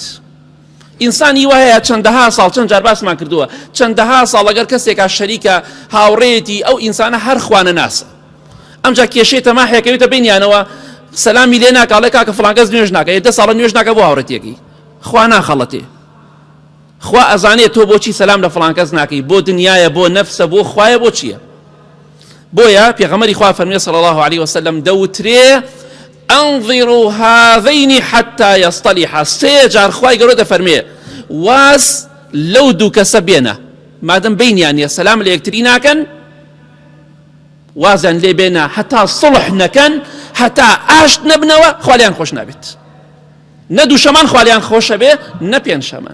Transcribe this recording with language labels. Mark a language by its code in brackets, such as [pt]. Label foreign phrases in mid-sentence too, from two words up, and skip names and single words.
[ckb] ئینسانی وایە چەندەها ساڵ، چەند جار باسمان کردووە، چەندەها ساڵ ئەگەر کەسێکا شەریکە هاوڕێتی ئەو ئینسانە هەر خوانە ناسە، ئەمجا کێشەی تەماحێکەوێتە بینیانەوە، سەلامی لێ ناکە، ئەڵێ کاکە فڵان کەس نوێژ ناکە، 10 ساڵە نوێژ ناکە بۆ هاوڕێتیەکەی، خوا ناخەڵەتێ، خوا ئەزانێت تۆ بۆچی سەلام لە فڵان کەس ناکەی، بۆ دنیایە، بۆ نەفسە، بۆ خوایە، بۆ چییە؟ بۆیە پێغەمبەری خوا فەرمووی [ar] صلى الله عليه وسلم [ckb] دەوترێ [ar] ئەنظروا هذين حتى يصطلحا. [ckb] سێ جار خوای گەورە دەفەرمێ واز لەو دوو کەسە بێنە، مادەم بینیان نیە سەلام لە یەکتری ناکەن، وازیان لێ بێنە هەتا سڵح نەکەن، هەتا ئاشت نەبنەوە، خوا لێیان خۆش نابێت. نە دووشەمان خوا لێیان خۆشە بێ، نە پێنجشەمان.